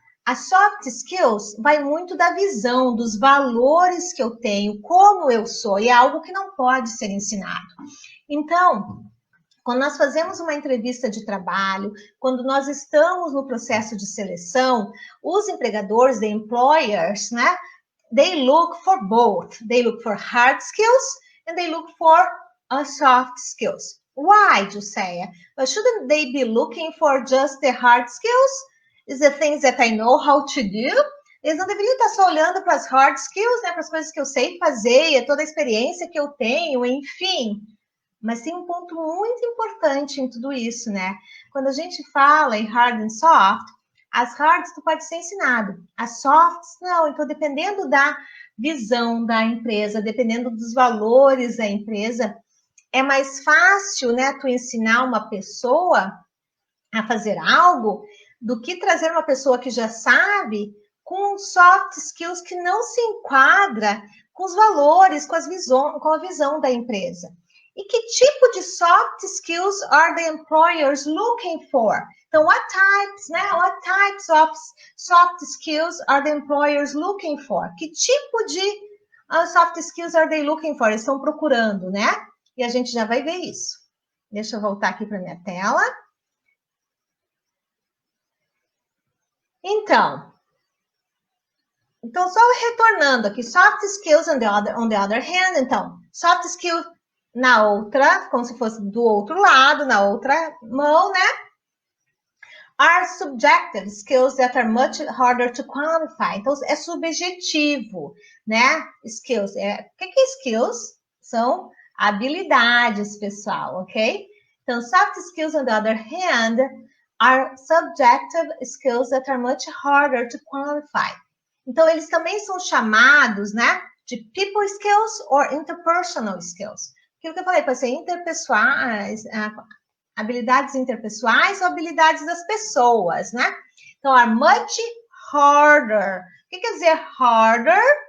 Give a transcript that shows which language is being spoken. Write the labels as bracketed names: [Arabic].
[Portuguese] As soft skills vai muito da visão, dos valores que eu tenho, como eu sou, e é algo que não pode ser ensinado. Então, quando nós fazemos uma entrevista de trabalho, quando nós estamos no processo de seleção, os empregadores, [English] the employers, [Portuguese] né? [English] They look for both. They look for hard skills and they look for soft skills. Why, Juseia? But shouldn't they be looking for just the hard skills? Is the things that I know how to do? [Portuguese] Eles não deveriam estar só olhando para as hard skills, né? Para as coisas que eu sei fazer, toda a experiência que eu tenho, enfim. Mas tem um ponto muito importante em tudo isso, né? Quando a gente fala em hard and soft, as hards tu pode ser ensinado, as softs não. Então, dependendo da visão da empresa, dependendo dos valores da empresa, é mais fácil, né, tu ensinar uma pessoa a fazer algo do que trazer uma pessoa que já sabe com soft skills que não se enquadra com os valores, com a visão da empresa. E que tipo de [English] soft skills are the employers looking for? Então, what types of soft skills are the employers looking for? [Portuguese] Que tipo de [English] soft skills are they looking for? [Portuguese] Eles estão procurando, né? E a gente já vai ver isso. Deixa eu voltar aqui para minha tela. Então, só retornando aqui, soft skills [English] on the other hand, [Portuguese] então, soft skills na outra, como se fosse do outro lado, na outra mão, né? [English] Are subjective skills that are much harder to quantify. [Portuguese] Então, é subjetivo, né? Skills. O que é skills? São habilidades, pessoal, ok? [English] Então, soft skills, on the other hand, are subjective skills that are much harder to quantify. [Portuguese] Então, eles também são chamados, né, de [English] people skills or interpersonal skills. [Portuguese] Aquilo que eu falei, pode ser interpessoais, habilidades interpessoais ou habilidades das pessoas, né? Então, [English] are much harder. [Portuguese] O que quer dizer harder?